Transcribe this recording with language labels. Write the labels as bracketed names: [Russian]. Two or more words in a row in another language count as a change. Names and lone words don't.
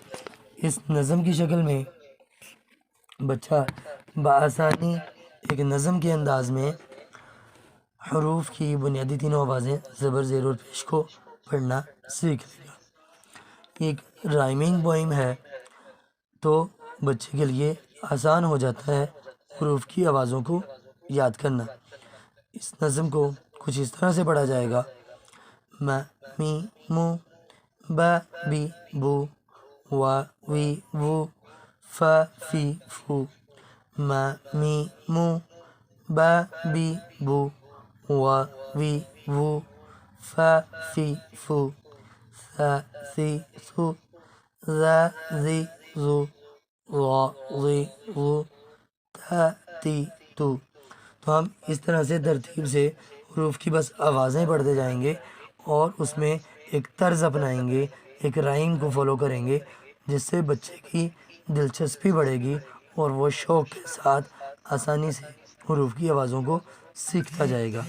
[Urdu] اس نظم کی شکل میں بچہ بآسانی ایک نظم کے انداز میں حروف کی بنیادی تینوں آوازیں زبر، زیر اور پیش کو پڑھنا سیکھ لے گا۔ ایک [English] rhyming poem [Urdu] ہے، تو بچے کے لیے آسان ہو جاتا ہے حروف کی آوازوں کو یاد کرنا۔ اس نظم کو کچھ اس طرح سے پڑھا جائے گا: م می مو، ب بی بو، و وی وو، ف فی فو، م می مو، ب بی بو، و وی وو، ف فی فو، ث ثی ثو، ذ ذی ذو، ظ ظی ظو، ت تی تو۔ تو ہم اس طرح سے ترتیب سے حروف کی بس آوازیں پڑھتے جائیں گے اور اس میں ایک طرز اپنائیں گے، ایک رائم کو فالو کریں گے، جس سے بچے کی دلچسپی بڑھے گی اور وہ شوق کے ساتھ آسانی سے حروف کی آوازوں کو سیکھتا جائے گا۔